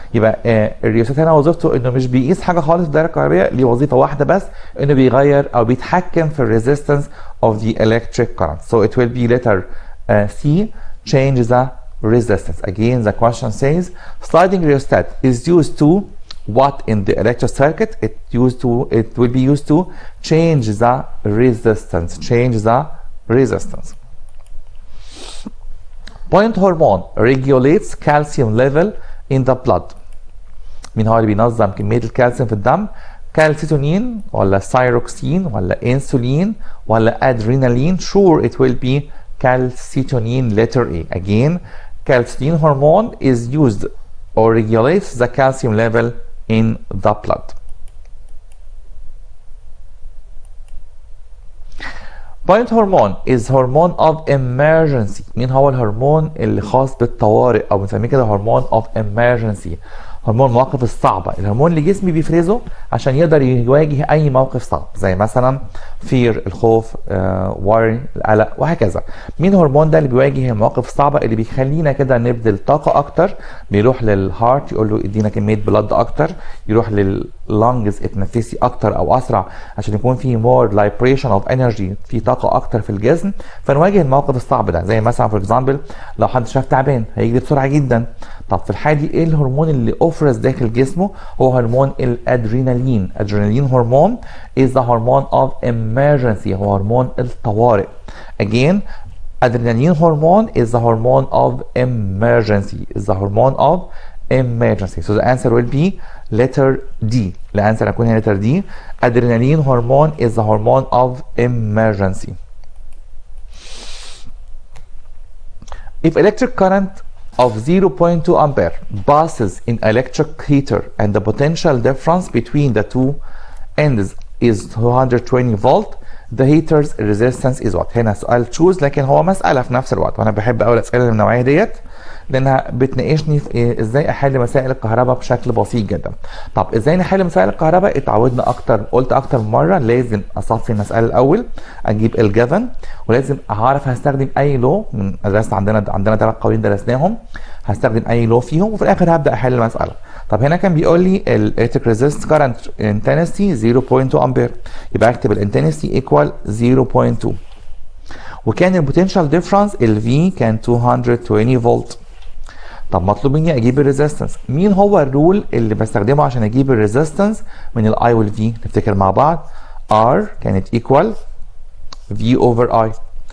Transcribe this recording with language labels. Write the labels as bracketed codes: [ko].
[ar] يبقى الريوسات هنا وظيفته انه مش بيقيس حاجة خالص في الدائرة الكهربائية، ليه وظيفة واحدة بس، انه بيغير او بيتحكم في الريزيستنس [en] of the electric current. So it will be letter C, change the resistance. Again the question says sliding rheostat is used to what in the electric circuit? It will be used to change the resistance. Change the resistance. Point hormone regulates calcium level in the blood. [ar] مين هو اللي بينظم كمية الكالسيوم في الدم؟ كالسيتونين ولا سايروكسين ولا انسولين ولا ادرينالين؟ [en] Sure it will be calcitonin, letter A. Again, calcitonin hormone is used or regulates the calcium level in the blood. Point hormone is hormone of emergency. [ar] مين هو الهرمون اللي خاص بالطوارئ او بنسميه كده هرمون [en] of emergency؟ [ar] هرمون المواقف الصعبة، الهرمون اللي جسمي بيفرزه عشان يقدر يواجه أي موقف صعب، زي مثلا fear الخوف، worry القلق وهكذا. مين الهرمون ده اللي بيواجه المواقف الصعبة اللي بيخلينا كده نبذل طاقة أكتر؟ بيروح للهارت يقول له ادينا كمية بلد أكتر، يروح لللانجز اتنفسي أكتر أو أسرع عشان يكون في [en] more liberation of energy، [ar] في طاقة أكتر في الجسم، فنواجه الموقف الصعب ده. زي مثلا فور اكزامبل لو حد شاف تعبان هيجري بسرعة جدا. طب في الحالة دي ايه الهرمون اللي افرز داخل جسمه؟ هو هرمون الادرينالين. ادرينالين هرمون [en] is the hormone of emergency، [ar] هو هرمون الطوارئ. [en] Again, adrenaline hormone is the hormone of emergency. Is the hormone of emergency. So the answer will be letter D. [ar] الانسر هيكون هنا [en] letter D. Adrenaline hormone is the hormone of emergency. If electric current of 0.2 ampere passes in electric heater and the potential difference between the two ends is 220 volt, the heater's resistance is what؟ [ar] هنا سؤال choose لكن هو مسألة في نفس الوقت، وانا بحب اول الاسئلة من النوعية ديت لانها بتناقشني في ازاي احل مسائل الكهرباء بشكل بسيط جدا. طب ازاي نحل مسائل الكهرباء؟ اتعودنا اكتر، قلت اكتر من مره لازم اصفي المساله الاول، اجيب الجيفن، ولازم اعرف هستخدم اي لو من درست عندنا 3 قوانين درسناهم، هستخدم اي لو فيهم وفي الاخر هبدا احل المساله. طب هنا كان بيقول لي الالكتريك ريزيست كارنت انتنسيتي 0.2 امبير، يبقى اكتب الانتنسيتي ايكوال 0.2، وكان البوتنشال ديفرنس الفي كان 220 فولت. طب مطلوب مني اجيب الريزيستنس. مين هو الرول اللي بستخدمه عشان اجيب الريزيستنس من الاي والفي؟ نفتكر مع بعض. [en] R كانت equal V over I.